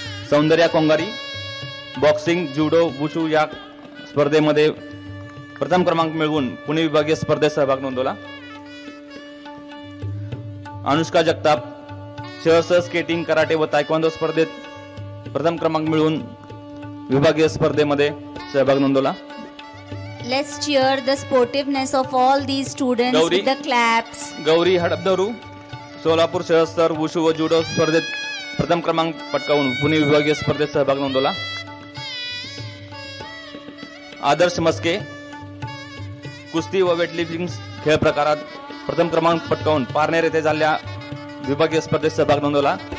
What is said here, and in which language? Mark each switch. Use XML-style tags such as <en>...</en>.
<mr>Soundarya Kongari boxing, जुडो, wushu या स्पर्धेमध्ये प्रथम क्रमांक मिळवून पुणे विभागीय स्पर्धेत सहभाग नोंदवला. अनुष्का जगताप शहरस्तर स्केटिंग, कराटे व तायक्वांदो स्पर्धेत प्रथम क्रमांक मिळवून विभागीय स्पर्धेमध्ये सहभाग नोंदवला.</mr> <en>Let's cheer the sportiveness of all these students with the claps.</en> <mr>Gauri हडपदरू Solapur शहरस्तर wushu व जुडो स्पर्धेत प्रथम क्रमांक पटकावून पुणे विभागीय स्पर्धेत सहभाग नोंदवला. आदर्श मस्के कुस्ती व वेटलिफ्टिंग खेळ प्रकारात प्रथम क्रमांक पटकावून पारनेर येथे झालेल्या विभागीय स्पर्धेत सहभाग नोंदवला.</mr>